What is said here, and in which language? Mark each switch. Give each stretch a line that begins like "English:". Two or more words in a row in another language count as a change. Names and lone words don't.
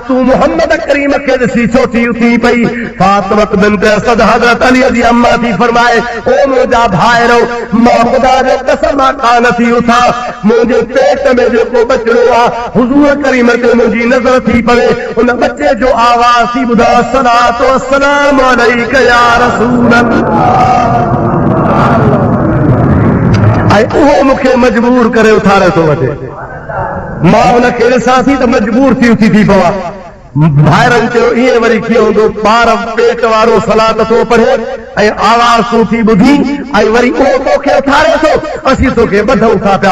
Sindhi: तूं मुहम्मद करीम खे ॾिसी छो थी उथी पई? फातिमत बिन्त असद हज़रत अली जी अम्मा थी फरमाए, ओ मुंहिंजा भाइरो, मां ख़ुदा जो कसम कान थी उथां। मुंहिंजे पेट में जेको बचड़ो आहे हुज़ूर करीम ते मुंहिंजी नज़र थी पवे, उन बचे जो आवाज़ थी ॿुधा,
Arabic: الصلاة والسلام عليك يا رسول الله.
Sindhi: ऐं उहो मूंखे मजबूर करे उथारे थो वठे। मां हुनखे ॾिसां थी त मजबूर थी उथी थी पवां। भाइरनि चयो ईअं वरी कीअं हूंदो? ॿार पेट वारो सलात थो पढ़े ऐं आवाज़ तूं थी ॿुधी ऐं वरी उहो तोखे उथारे थो, असीं तोखे ॿधूं था पिया।